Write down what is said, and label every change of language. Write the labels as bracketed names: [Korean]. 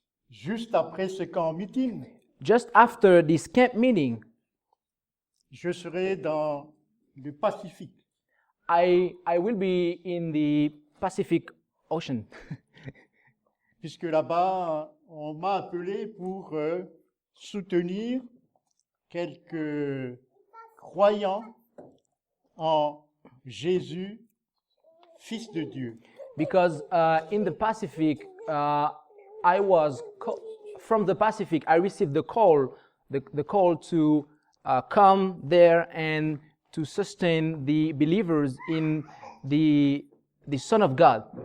[French] juste après ce camp meeting, [English] just after this camp meeting, [French] je serai dans le Pacifique. [English] I will be in the Pacific Ocean. [French] Puisque là-bas, on m'a appelé pour soutenir quelques croyants en Jésus, Fils de Dieu. [English] Because in the Pacific, I was from the Pacific. I received the call to come there and to sustain the believers in the Son of God.